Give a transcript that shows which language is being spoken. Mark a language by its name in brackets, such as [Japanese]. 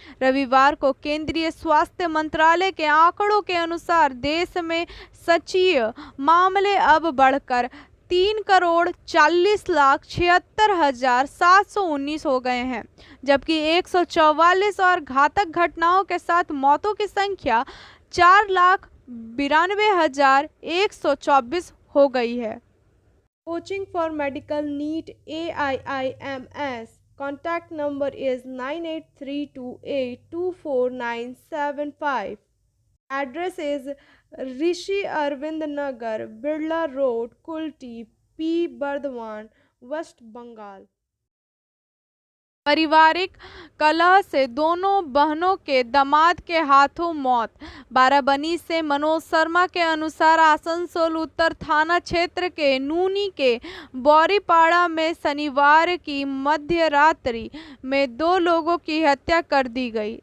[Hindi] रविवार को केंद्रीय स्वास्थ्य मंत्रालय के आंकड़ों के अनुसार देश में सक्रिय मामले अब बढ़कर 3,40,76,719 हो गए हैं, जबकि 144 और घातक घटनाओं के साथ मौतों की संख्या 4,92,124 हो गई है। [English] Coaching for medical NEET AIIMS contact number is 9832824975. Address is Rishi Arvind Nagar, Birla Road, Kulti, P. Bardhaman, West Bengal। [Hindi] पारिवारिक कलह से दोनों बहनों के दामाद के हाथों मौत। बाराबनी से मनोज शर्मा के अनुसार आसनसोल उत्तर थाना क्षेत्र के नूनी के बौरीपाड़ा में शनिवार की मध्य रात्रि में 2 लोगों की हत्या कर दी गई।